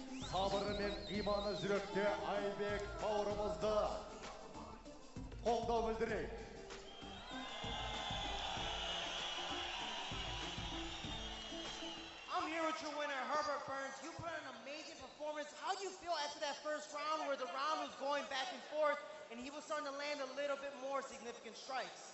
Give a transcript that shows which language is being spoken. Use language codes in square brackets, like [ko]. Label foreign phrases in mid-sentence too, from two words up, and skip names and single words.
[kk] Sabırı мен иманы жүректе Айбек бауырымызды қолдау білдірейік. [en] I'm here with your winner, Herbert Burns. You put in an amazing performance. How do you feel after that first round where the round was going back and forth and he was starting to land a little bit more significant strikes?